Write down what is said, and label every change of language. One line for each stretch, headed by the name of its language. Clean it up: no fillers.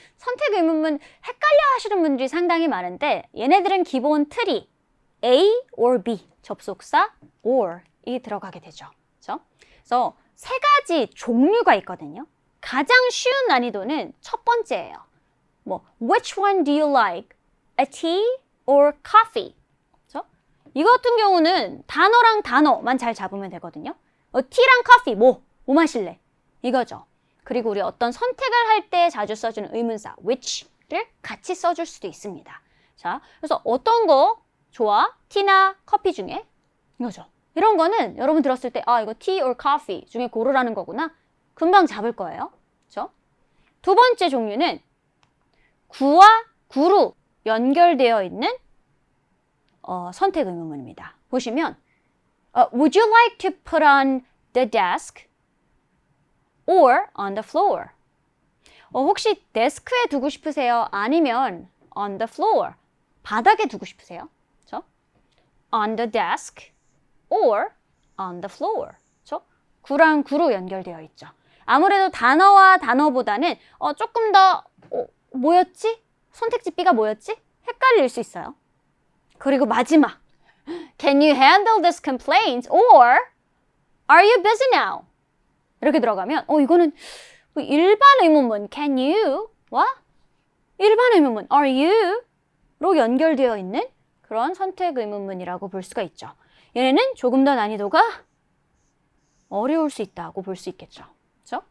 Korean: 선택 의문문 헷갈려 하시는 분들이 상당히 많은데 얘네들은 기본 틀이 A or B, 접속사 or 이 들어가게 되죠. 그렇죠? 그래서 세 가지 종류가 있거든요. 가장 쉬운 난이도는 첫 번째예요.
English: Which one do you like? A tea or coffee?
Korean: 그렇죠? 이거 같은 경우는 단어랑 단어만 잘 잡으면 되거든요. 티랑 커피, 뭐 마실래? 이거죠. 그리고 우리 어떤 선택을 할 때 자주 써주는 의문사 which를 같이 써줄 수도 있습니다. 자, 그래서 어떤 거 좋아? 티나 커피 중에? 이거죠. 이런 거는 여러분 들었을 때 아, 이거 tea or coffee 중에 고르라는 거구나. 금방 잡을 거예요. 그렇죠? 두 번째 종류는 구와 구로 연결되어 있는 선택 의문문입니다. 보시면
English: Would you like to put on the desk or on the floor?
Korean: 혹시 데스크에 두고 싶으세요? 아니면
English: on the floor,
Korean: 바닥에 두고 싶으세요? 그렇죠?
English: On the desk or on the floor.
Korean: 그렇죠? 구랑 구로 연결되어 있죠. 아무래도 단어와 단어보다는 조금 더 뭐였지? 선택지 B가 뭐였지? 헷갈릴 수 있어요. 그리고 마지막
English: Can you handle this complaint? Or Are you busy now?
Korean: 이렇게 들어가면 이거는 일반 의문문 Can you와 일반 의문문 Are you로 연결되어 있는 그런 선택 의문문이라고 볼 수가 있죠. 얘네는 조금 더 난이도가 어려울 수 있다고 볼 수 있겠죠. 그렇죠?